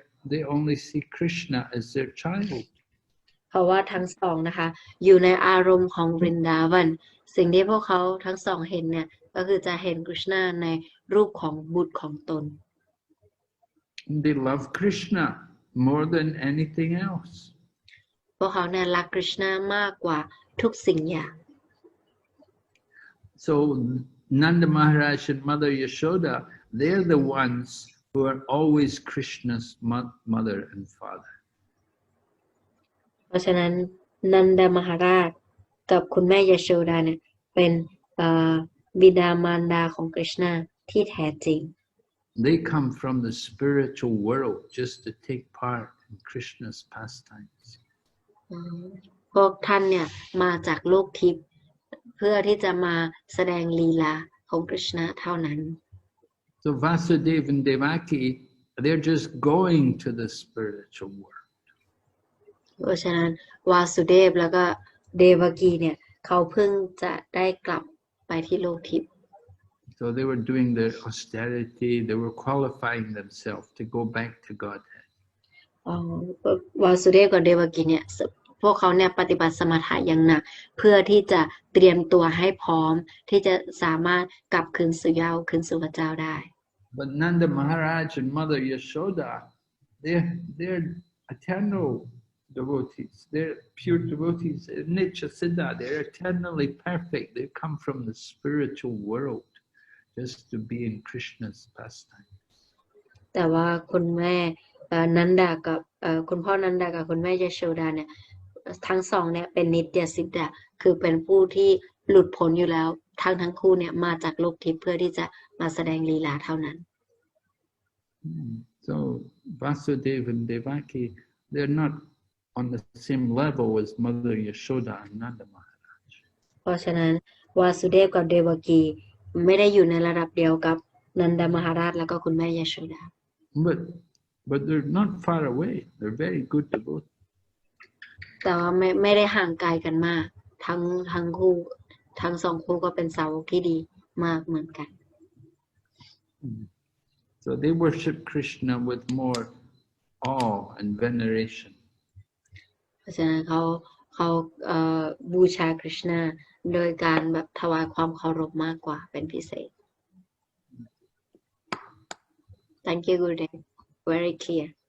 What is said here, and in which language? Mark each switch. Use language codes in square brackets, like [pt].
[en] They only see Krishna as their child. [th] เพราะว่าทั้งสองนะคะอยู่ในอารมณ์ของวรินดาวันสิ่งที่พวกเขาทั้งสองเห็นเนี่ยก็คือจะเห็นกฤษณาในรูปของบุตรของตน [en] They love Krishna more than anything else. [th] พวกเขาเนี่ยรักกฤษณามากกว่าทุกสิ่งอย่าง [en] So Nanda Maharaj and Mother Yashoda, they're the ones who are always Krishna's mother and father. [th] เพราะฉะนั้นนันดามหาราชกับคุณแม่ยโชดาเนี่ยเป็นบิดามารดาของกฤษณาที่แท้จริง [en] They come from the spiritual world just to take part in Krishna's pastimes. [th] พวกท่านเนี่ยมาจากโลกทิพย์เพื่อที่จะมาแสดงลีลาของกฤษณาเท่านั้น [en] So Vasudeva and Devaki, they're just going to the spiritual world. [th] เพราะฉะนั้นวาสุเดฟแล้วก็เดวกีเนี่ยเขาเพิ่งจะได้กลับไปที่โลกทิพย์ [en] So they were doing their austerity, they were qualifying themselves to go back to Godhead. [th] วาสุเดฟกับเดวกีเนี่ยพวกเขาเนี่ยปฏิบัติสมถะอย่างหนักเพื่อที่จะเตรียมตัวให้พร้อมที่จะสามารถกลับคืนสู่เยาว์คืนสู่พระเจ้าได้ [en] But Nanda Maharaj and Mother Yashoda, they're eternal devotees. They're pure devotees. Nitya Siddha, they're eternally perfect. They come from the spiritual world just to be in Krishna's pastime. [th] แต่ว่าคุณแม่นันดากับคุณพ่อนันดากับคุณแม่ยโชดาเนี่ยทั้งสองเนี่ยเป็นนิตยสิทธะคือเป็นผู้ที่หลุดพ้นอยู่แล้วทั้งคู่เนี่ยมาจากโลกทิพย์เพื่อที่จะมาแสดงลีลาเท่านั้น [en] So Vasudeva and Devaki, they're not on the same level as Mother Yashoda and Nanda Maharaj. [th] เพราะฉะนั้นวาสุเดฟกับเดวกีไม่ได้อยู่ในระดับเดียวกับนันดามหาราชแล้วก็คุณแม่ยโชดา [en] But they're not far away. They're very good devotees. [th] แต่ว่าไม่ได้ห่างไกลกันมากทั้งคู่ทั้งสองคู่ก็เป็นสาวกที่ดีมากเหมือนกัน [en] So they worship Krishna with more awe and veneration. [th] เพราะฉะนั้นเขาบูชาคริชนาโดยการแบบถวายความเคารพมากกว่าเป็นพิเศษ [en] Thank you Gurudev very clear